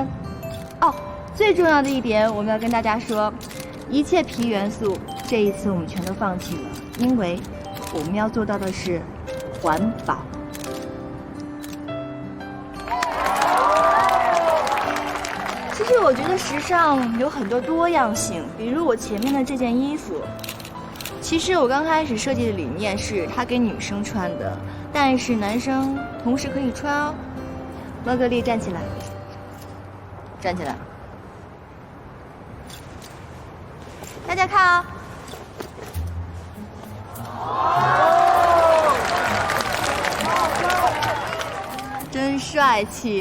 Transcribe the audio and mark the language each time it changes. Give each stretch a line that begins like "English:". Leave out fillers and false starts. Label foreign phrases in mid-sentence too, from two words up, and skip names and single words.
Chinese: 哦，最重要的一點，我們要跟大家說，一切皮元素這一次我們全都放棄了，因為我們要做到的是環保。其實我覺得時尚有很多多樣性，比如我前面的這件衣服。其實我剛開始設計的理念是它給女生穿的，但是男生同時可以穿哦。莫格麗站起來，站起來，大家看哦，真帥氣！